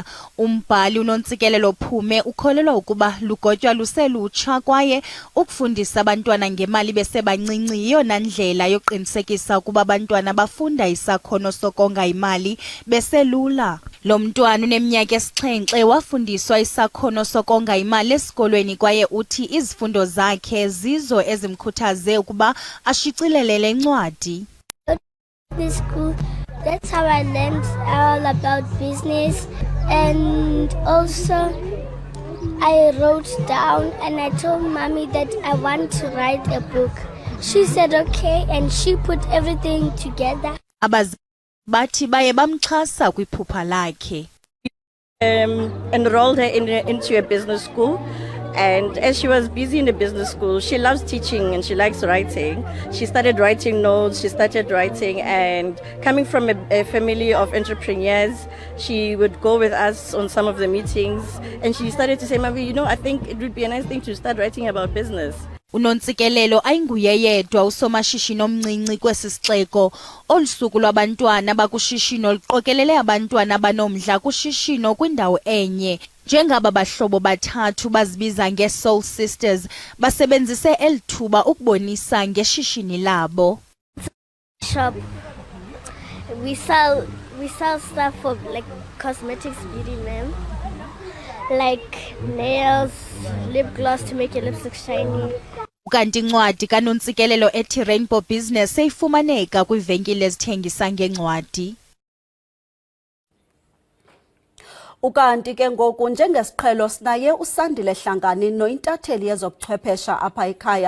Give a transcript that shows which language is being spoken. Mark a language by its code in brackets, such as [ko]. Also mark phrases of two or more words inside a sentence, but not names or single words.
[xh] Umbhali uNontsikelelo Phume ukholelwa ukuba lugotywa luselutsha kwaye ukufundisa abantwana ngemali besebancinci yiyona ndlela yokuqinisekisa ukuba abantwana bafunda isakhono sokonga imali beselula. Lo mntwana uneminyaka esixhenxe wafundiswa isakhono sokonga imali esikolweni kwaye uthi izifundo zakhe zizo ezimkhuthaze ukuba ashicilele le ncwadi. [en] This school, that's how I learned all about business, and also I wrote down and I told mommy that I want to write a book. She said okay, and she put everything together. [xh] Bathi baye bamxhasa kwiphupha lakhe. [en] Enrolled her into a business school, and as she was busy in the business school, she loves teaching and she likes writing. She started writing notes, she started writing, and coming from a family of entrepreneurs, she would go with us on some of the meetings, and she started to say, Mavi, you know, I think it would be a nice thing to start writing about business. [xh] uNontsikelelo ayinguye yedwa usomashishini omncinci kwesi sixeko. Olusuku lwabantwana bakushishino liqokelele abantwana abanomdla kushishino kwindawo enye. Njengaba bahlobo bathathu bazibiza ngeSoul Sisters basebenzise elithuba ukubonisa ngeshishini labo. [en] Shop. We sell stuff for like cosmetics, beauty, ma'am. Like nails, lip gloss to make your lips look shiny. [xh] Ukanti incwadi kaNontsikelelo ethi Rainbow Business seyifumaneka kwiivenkile ezithengisa ngencwadi. Ukanti ke ngoku njengesiqhelo sinaye uSandile Hlangani nointatheli yezobuchwephesha apha ekhaya.